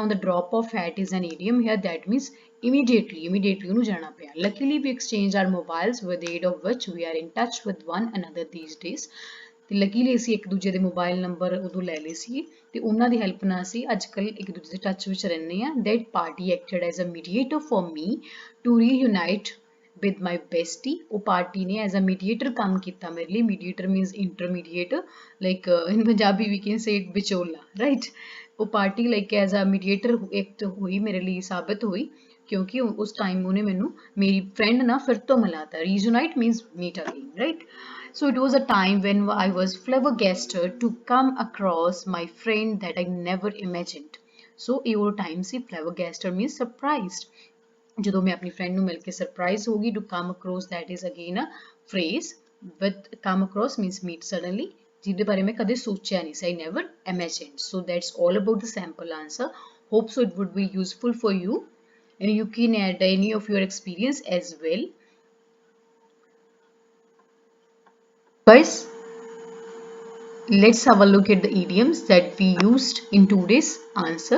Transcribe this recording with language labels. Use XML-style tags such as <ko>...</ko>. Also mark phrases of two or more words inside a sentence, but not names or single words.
<en>on the drop of hat is an idiom here that means immediately</en> <pa>ਉਹਨੂੰ ਜਾਣਾ ਪਿਆ।</pa> <en>Luckily we exchanged our mobiles with the aid of which we are in touch with one another these days.</en> <pa>ਤੇ ਲੱਕੀਲੀ ਅਸੀਂ ਇੱਕ ਦੂਜੇ ਦੇ ਮੋਬਾਈਲ ਨੰਬਰ ਉਦੋਂ ਲੈ ਲਏ ਸੀ ਤੇ ਉਹਨਾਂ ਦੀ ਹੈਲਪ ਨਾਲ ਅਸੀਂ ਅੱਜ ਕੱਲ੍ਹ ਇੱਕ ਦੂਜੇ ਦੇ ਟੱਚ ਵਿੱਚ ਰਹਿੰਦੇ ਹਾਂ।</pa> <en>that party acted as a mediator for me to reunite with my bestie.</en> <pa>ਉਹ ਪਾਰਟੀ ਨੇ</pa> <en>as a mediator</en> <pa>ਕੰਮ ਕੀਤਾ ਮੇਰੇ ਲਈ।</pa> <en>mediator means intermediate, like in Punjabi we can say it ਵਿਚੋਲਾ, right।</en> <pa>ਉਹ ਪਾਰਟੀ</pa> <en>like as a mediator act</en> <pa>ਹੋਈ ਮੇਰੇ ਲਈ, ਸਾਬਤ ਹੋਈ, ਕਿਉਂਕਿ ਉਸ ਟਾਈਮ ਉਹਨੇ ਮੈਨੂੰ ਮੇਰੀ ਫਰੈਂਡ ਨਾਲ ਫਿਰ ਤੋਂ ਮਿਲਾਤਾ।</pa> <en>reunite means meet again, right. So it was a time when I was flabbergasted to come across my friend that I never imagined.</en> <pa>So ਇਹ ਉਹ time ਸੀ,</pa> <en>flabbergasted means surprised.</en> <pa>ਜਦੋਂ ਮੈਂ ਆਪਣੀ friend ਨੂੰ ਮਿਲ ਕੇ surprise ਹੋ ਗਈ।</pa> <en>To come across, that is again a phrase, but come across means meet suddenly,</en> <pa>ਜਿਹਦੇ ਬਾਰੇ ਮੈਂ ਕਦੇ ਸੋਚਿਆ ਨਹੀਂ ਸੀ,</pa> <en>I never imagined. So that's all about the sample answer. Hope so it would be useful for you and you can add any of your experience as well. Guys, let's have a look at the idioms that we used in today's answer.</en>